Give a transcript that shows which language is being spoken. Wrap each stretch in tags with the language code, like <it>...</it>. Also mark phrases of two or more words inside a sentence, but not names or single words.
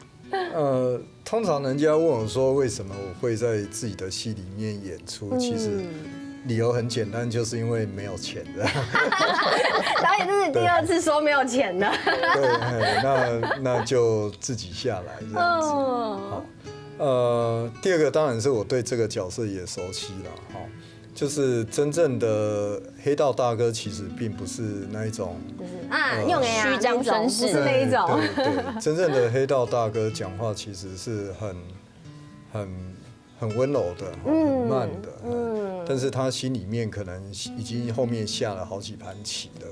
<zh>通常人家問我說為什麼我會在自己的戲裡面演出，其實理由很簡單，就是因為沒有錢的。導演這是第二次說沒有錢的。對，那就自己下來這樣子。好，第二個當然是我對這個角色也熟悉了。好， 就是真正的黑道大哥其实并不是那一种，就是用虚张声势，不是那一种。对，真正的黑道大哥讲话其实是很温柔的，很慢的，但是他心里面可能已经后面下了好几盘棋了，</zh>